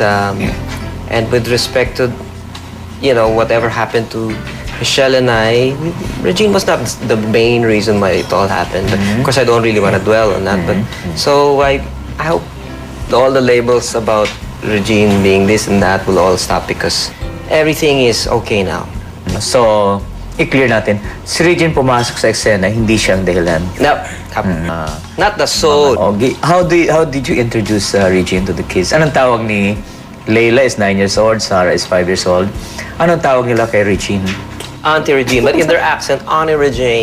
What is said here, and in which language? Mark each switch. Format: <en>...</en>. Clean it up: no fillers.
<en>And with respect to, you know, whatever happened to Michelle and I, Regine was not the main reason why it all happened. But of course, I don't really want to dwell on that. But so I hope all the labels about Regine being this and that will all stop because everything is okay now.</en> <tl>So, i-clear natin. Si Regine pumasok sa eksena, hindi siya ang dahilan.</tl> <en>Now, not the soul. Okay. How did you introduce Regine to the kids?</en> <tl>Anong tawag ni</tl> <en>Layla is 9 years old, Sarah is 5 years old.</en> <tl>Anong tawag nila kay Regine?</tl> <en>Auntie Regine, but in their accent, Auntie Regine.</en>